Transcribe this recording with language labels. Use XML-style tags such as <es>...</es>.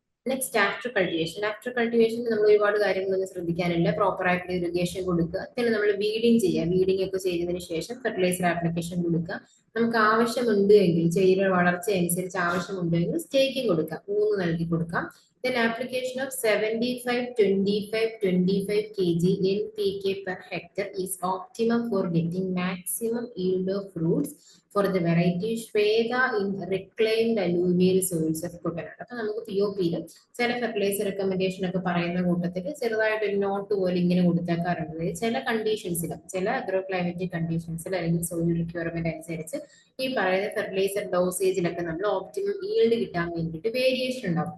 <en>Next after cultivation.</en> <ml>After കൾട്ടിവേഷനിൽ നമ്മൾ ഒരുപാട് കാര്യങ്ങളൊന്നും ശ്രദ്ധിക്കാനില്ല. പ്രോപ്പർ ആയിട്ട് ഇറിഗേഷൻ കൊടുക്കുക, പിന്നെ നമ്മൾ വീഡിങ് ചെയ്യുക. വീഡിങ് ഒക്കെ ചെയ്തതിനു ശേഷം ഫെർട്ടിലൈസർ ആപ്ലിക്കേഷൻ കൊടുക്കുക. നമുക്ക് ആവശ്യമുണ്ട് എങ്കിൽ, ചെടിയുടെ വളർച്ച അനുസരിച്ച് ആവശ്യമുണ്ടെങ്കിൽ സ്റ്റേക്കിംഗ് കൊടുക്കാം, ഊന്ന് നൽകി കൊടുക്കാം.</ml> <en>Then application of 75, 25, 25 kg NPK per hectare is optimum for getting maximum yield of fruits for the variety Shweta in reclaimed alluvial soils of Kutanad.</en> <ml>അപ്പൊ നമുക്ക് POP-യിൽ ചില ഫെർട്ടിലൈസർ റെക്കമെൻഡേഷൻ ഒക്കെ പറയുന്ന കൂട്ടത്തിൽ ചെറുതായിട്ട് ഒരു നോട്ട് പോലെ ഇങ്ങനെ കൊടുത്തേക്കാറുണ്ട്. ചില കണ്ടീഷൻസിൽ, ചില അഗ്രോ ക്ലൈമറ്റിക് കണ്ടീഷൻസിൽ അല്ലെങ്കിൽ സോയിൽ റിക്വയർമെന്റ് അനുസരിച്ച് ഈ പറയുന്ന ഫെർട്ടിലൈസർ ഡോസേജിലൊക്കെ നമ്മൾ ഓപ്റ്റിമം ഈൽഡ് കിട്ടാൻ വേണ്ടിയിട്ട് വേരിയേഷൻ ഉണ്ടാവും.</ml>